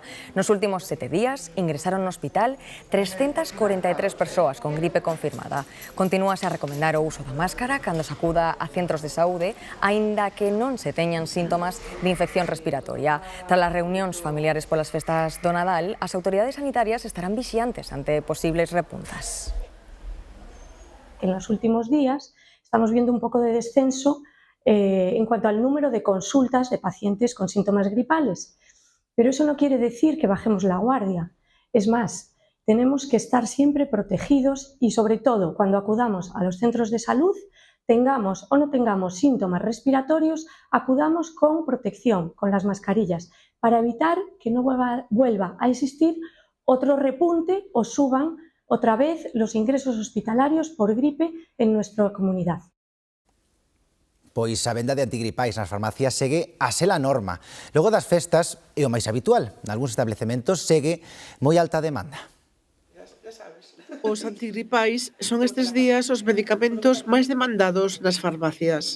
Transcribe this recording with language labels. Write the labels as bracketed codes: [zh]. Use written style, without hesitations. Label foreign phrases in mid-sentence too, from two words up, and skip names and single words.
[gl] Nos últimos 7 días ingresaron no hospital 343 persoas con gripe confirmada. Continúase a recomendar o uso da máscara cando se acuda a centros de saúde, aínda que non se teñan síntomas de infección respiratoria. Tras as reunións familiares polas festas do Nadal, as autoridades sanitarias estarán vixiantes ante posibles repuntas. [es] En los últimos días estamos viendo un poco de descenso en cuanto al número de consultas de pacientes con síntomas gripales. Pero eso no quiere decir que bajemos la guardia. Es más, tenemos que estar siempre protegidos y, sobre todo, cuando acudamos a los centros de salud, tengamos o no tengamos síntomas respiratorios, acudamos con protección, con las mascarillas, para evitar que no vuelva a existir otro repunte o suban otra vez los ingresos hospitalarios por gripe en nuestra comunidad. [gl] Pois a venda de antigripais nas farmacias segue a ser a norma. Logo das festas é o máis habitual. Nalgúns establecementos segue moi alta demanda. Os antigripais son estes días os medicamentos máis demandados nas farmacias.